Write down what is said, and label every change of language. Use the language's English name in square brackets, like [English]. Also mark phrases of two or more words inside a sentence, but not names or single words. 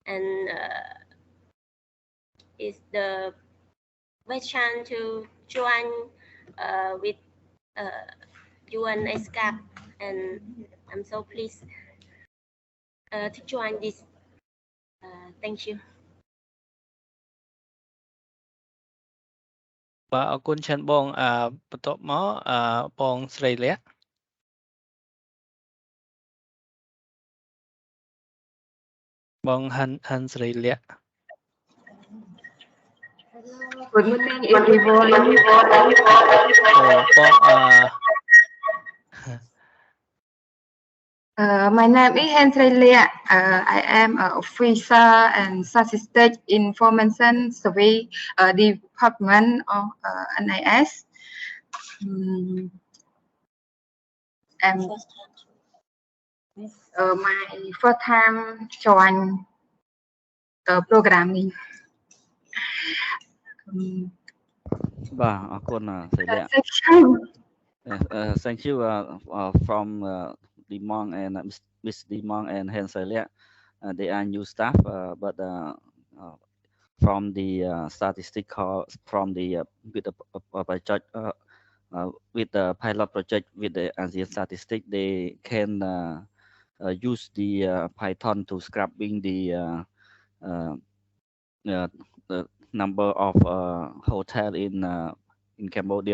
[English] and it's the best chance to join with UN ESCAP, and I'm so pleased to join this. Thank you. [Khmer] បាទអរគុណច្រើនបងបន្ទាប់មកបងស្រីលក្ខបងហាន់ស្រីលក្ខ [English] Good morning, everyone. [Khmer] បង [English] My name is Hendrelia. I am an officer and statistic information survey department of NIS. And my first time join the programming. [Khmer] បាទអរគុណ [English] ស្រីលក្ខ Thank you from Dimong and Miss Dimong and Henselia. They are new staff, but from the statistical, from the with the pilot project with the ASEAN statistic, they can use the Python to scrubbing the number of hotel in Cambodia.